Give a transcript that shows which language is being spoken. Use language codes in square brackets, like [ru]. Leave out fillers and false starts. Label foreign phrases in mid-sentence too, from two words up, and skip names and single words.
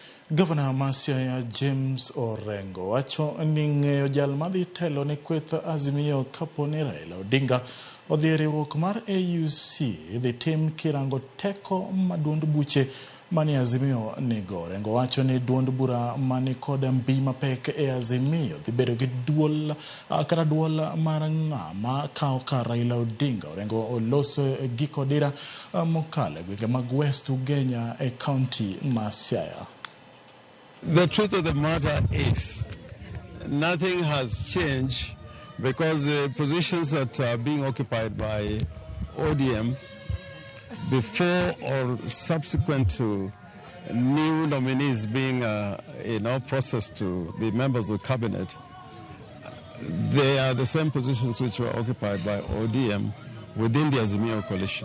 [luo] Gavana James Orengo wacho ni ng'eyo jal madhi telo ne kweth Azimio kapo ni Raila Odinga odhi riwruok mar AUC dhi tim kirango teko maduond buche mani Azimio nigo. Orengo wacho ni duond bura mani kod mbi mapek e Azimio dhi bedo gi duol kata duol mar ng'ama kawo ka Raila Odinga. Orengo oloso giko dira mokale gwenge mag West Ugenya e county ma Siaya. [en] The truth of the matter is, nothing has changed because the positions that are being occupied by ODM before or subsequent to new nominees being processed to be members of the cabinet, they are the same positions which were occupied by ODM within the Azimio coalition.